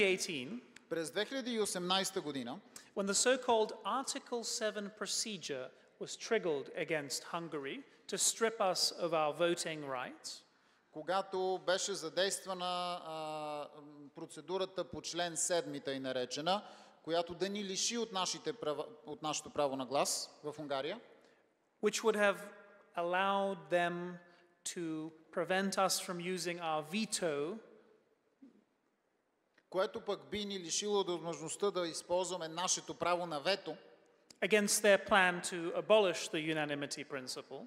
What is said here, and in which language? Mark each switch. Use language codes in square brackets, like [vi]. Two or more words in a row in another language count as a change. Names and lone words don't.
[bg] През 2018 година, [en] when the so-called Article 7 procedure was triggered against Hungary to strip us of our voting rights, [bg] когато беше задействана процедурата по член 7, тъй наречена, която да ни лиши от нашето право на глас в Унгария, [en] which would have allowed them to prevent us from using our veto, [bg] което пък би ни лишило от възможността да използваме нашето право на вето [en] against their plan to abolish the unanimity principle,